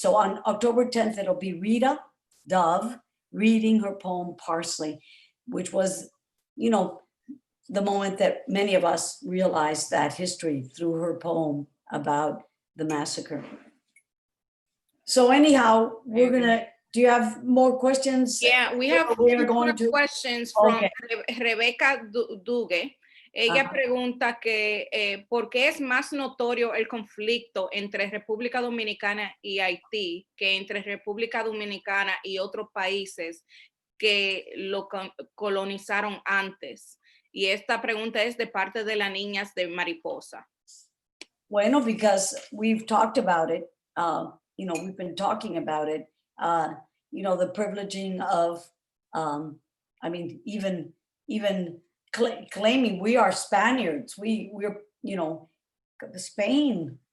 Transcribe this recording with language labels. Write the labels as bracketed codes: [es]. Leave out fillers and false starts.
[en] So on October 10th, it'll be Rita Dove reading her poem Parsley, which was, you know, the moment that many of us realized that history through her poem about the massacre. So anyhow, we're gonna, do you have more questions? Yeah, we have questions from Rebecca Dugue. [es] Ella pregunta que ¿por qué es más notorio el conflicto entre República Dominicana y Haití que entre República Dominicana y otros países que lo colonizaron antes? Y esta pregunta es de parte de las niñas de Mariposa. [en] Bueno, because we've talked about it, you know, we've been talking about it, you know, the privileging of, I mean, even claiming we are Spaniards, we're, you know, Spain.